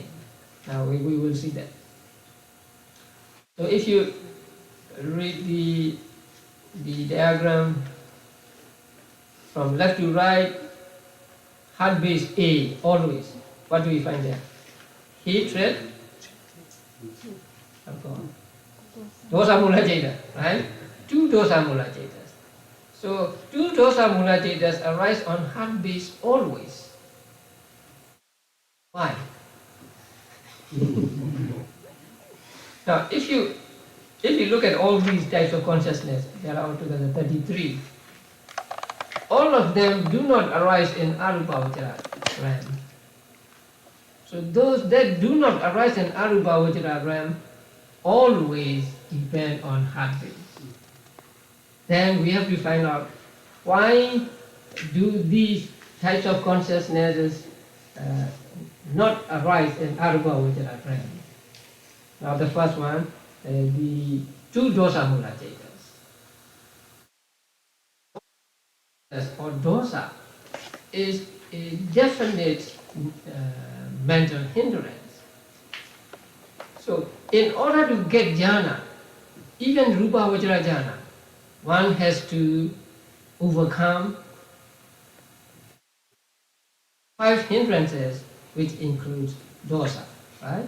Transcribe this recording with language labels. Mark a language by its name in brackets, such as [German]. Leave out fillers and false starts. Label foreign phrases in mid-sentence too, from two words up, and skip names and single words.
[English] Now we will see that. So if you read the diagram from left to right, heart base A, always. What do we find there? Hatred, [Pali] dosa mula jeta, [English] right? 2 [Pali] dosa mula jetas. [English] So 2 [Pali] dosa mula jetas [English] arise on heart base always. Why? Now, if you look at all these types of consciousness, there are altogether 33. All of them do not arise in Arupavajara realm. So those that do not arise in Arupavajara realm always depend on heart base. Then we have to find out why do these types of consciousnesses not arise in Arupavajara realm. Now the first one, the 2 [Pali] dosa mula jetas. [English] Or dosa is a definite mental hindrance. So in order to get jhana, even Rupavajara jhana, one has to overcome 5 hindrances, which includes dosa, right?